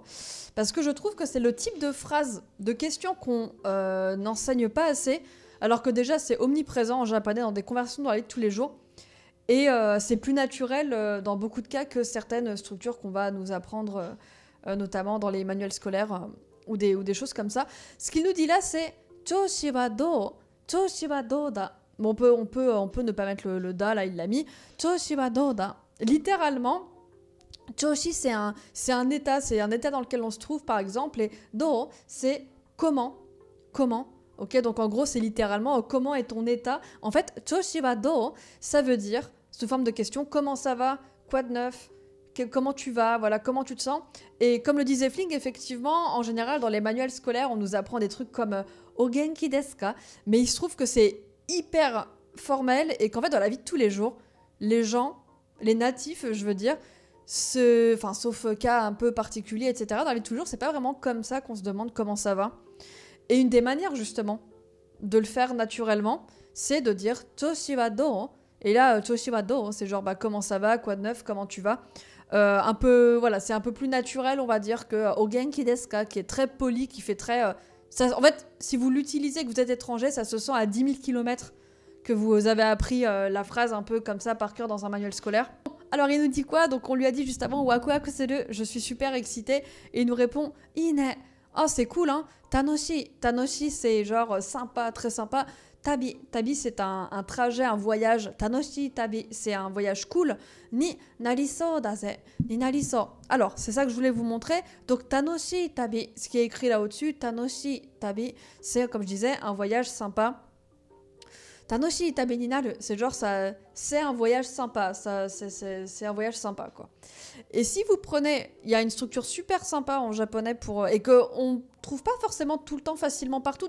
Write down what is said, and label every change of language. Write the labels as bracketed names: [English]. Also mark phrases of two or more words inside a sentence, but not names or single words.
[French] Parce que je trouve que c'est le type de phrase, de question qu'on n'enseigne pas assez, alors que déjà c'est omniprésent en japonais dans des conversations dans la vie de tous les jours. Et c'est plus naturel dans beaucoup de cas que certaines structures qu'on va nous apprendre, notamment dans les manuels scolaires ou des choses comme ça. Ce qu'il nous dit là, c'est « [Japanese] 調子はどう ?» 調子はどうだ. [French] Bon, on peut ne pas mettre le da, là il l'a mis. [Japanese] 調子はどうだ. [French] Littéralement, choushi c'est un état dans lequel on se trouve par exemple, et do c'est comment. Ok, donc en gros c'est littéralement comment est ton état. En fait, [Japanese] 調子はどう, [French] ça veut dire, sous forme de question, comment ça va, quoi de neuf, comment tu vas, voilà, comment tu te sens. Et comme le disait Fling, effectivement, en général dans les manuels scolaires, on nous apprend des trucs comme [Japanese] お元気ですか, [French] mais il se trouve que c'est hyper formel et qu'en fait dans la vie de tous les jours, les gens, les natifs je veux dire, sauf cas un peu particulier etc, dans la vie de tous les jours c'est pas vraiment comme ça qu'on se demande comment ça va. Et une des manières justement de le faire naturellement, c'est de dire [Japanese] 調子はどう. [French] Et là [Japanese] 調子はどう [French] c'est genre bah, comment ça va, quoi de neuf, comment tu vas. Un peu, voilà, c'est un peu plus naturel on va dire que [Japanese] お元気ですか, [French] qui est très poli, qui fait très... en fait, si vous l'utilisez, que vous êtes étranger, ça se sent à 10 000 km que vous avez appris la phrase un peu comme ça par cœur dans un manuel scolaire. Alors il nous dit quoi? Donc on lui a dit juste avant [Japanese] ワクワクせる, [French] je suis super excitée. Et il nous répond ine. Oh c'est cool hein. Tanoshi. Tanoshi c'est genre sympa, très sympa. Tabi, tabi c'est un trajet, un voyage. [Japanese] 楽しい旅, [French] c'est un voyage cool. [Japanese] になりそうだぜ、になりそう. [French] Alors, c'est ça que je voulais vous montrer. Donc, [Japanese] 楽しい旅, [French] ce qui est écrit là au-dessus, [Japanese] 楽しい旅, [French] c'est, comme je disais, un voyage sympa. [Japanese] 楽しい旅になる, [French] c'est genre, c'est un voyage sympa. C'est un voyage sympa, quoi. Et si vous prenez, il y a une structure super sympa en japonais et qu'on trouve pas forcément tout le temps facilement partout.